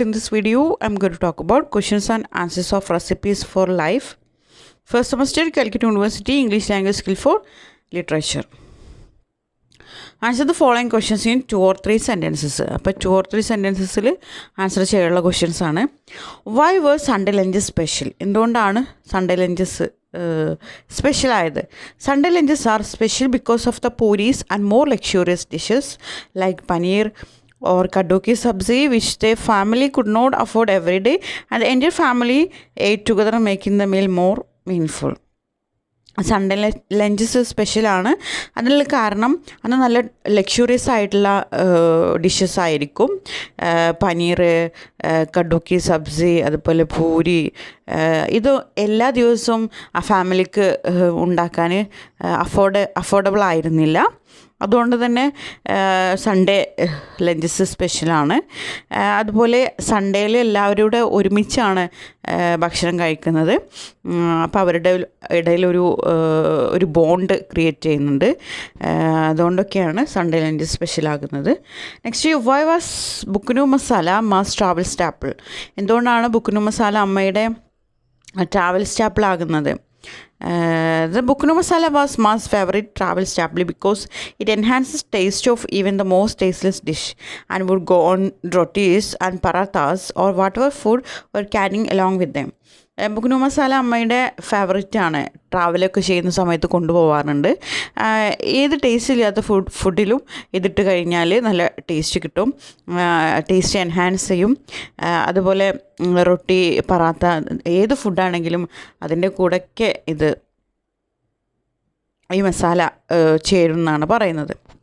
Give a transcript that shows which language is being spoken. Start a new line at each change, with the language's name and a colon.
English: In this video, I'm going to talk about questions and answers of recipes for life. First semester, Calcutta University, English Language Skill for Literature. Answer the following questions in 2 or 3 sentences.
Malayalam: അപ്പോൾ
English: 2 or 3 sentences
Malayalam: ൽ answer ചെയ്യാനുള്ള questions ആണ്.
English: Why were Sunday lunches special?
Malayalam: എന്തുകൊണ്ടാണ് Sunday lunges special ആയത്?
English: Sunday lunches are special because of the puris and more luxurious dishes like paneer or kaddu ki sabzi which their family could not afford every day, and the entire family ate together, making the meal more meaningful.
Malayalam: Sunday lunges സ്പെഷ്യലാണ്. അതിനുള്ള കാരണം അന്ന് നല്ല luxurious ആയിട്ടുള്ള dishes ആയിരിക്കും. പനീർ, കഡ്ഡുക്കി സബ്സി, അതുപോലെ പൂരി. ഇത് എല്ലാ ദിവസവും ആ ഫാമിലിക്ക് ഉണ്ടാക്കാൻ അഫോർഡബിൾ ആയിരുന്നില്ല. അതുകൊണ്ട് തന്നെ സൺഡേ ലഞ്ചസ് സ്പെഷ്യലാണ്. അതുപോലെ സൺഡേയിൽ എല്ലാവരും കൂടെ ഒരുമിച്ചാണ് ഭക്ഷണം കഴിക്കുന്നത്. അപ്പോൾ അവരുടെ ഇടയിലൊരു ബോണ്ട് ക്രിയേറ്റ് ചെയ്യുന്നുണ്ട്. അതുകൊണ്ടൊക്കെയാണ് Sunday lunch സ്പെഷ്യലാകുന്നത്. Next,
English: Why was bukhnu masala Ma's travel staple?
Malayalam: എന്തുകൊണ്ടാണ് ബുക്നു മസാല അമ്മയുടെ travel സ്റ്റാപ്പിളാകുന്നത്?
English: The buknu masala was Ma's favorite travel staple because it enhances taste of even the most tasteless dish and would go on rotis and parathas or whatever food were carrying along with them.
Malayalam: ബുക്നു masala അമ്മയുടെ favourite ആണ്. ട്രാവലൊക്കെ ചെയ്യുന്ന സമയത്ത് കൊണ്ടുപോകാറുണ്ട്. ഏത് taste ഇല്ലാത്ത ഫുഡിലും ഇതിട്ട് കഴിഞ്ഞാൽ നല്ല taste കിട്ടും, ടേസ്റ്റ് എൻഹാൻസ് ചെയ്യും. അതുപോലെ റൊട്ടി, പറാത്ത, ഏത് ഫുഡാണെങ്കിലും അതിൻ്റെ കൂടെയൊക്കെ ഈ മസാല ചേരും എന്നാണ് പറയുന്നത്.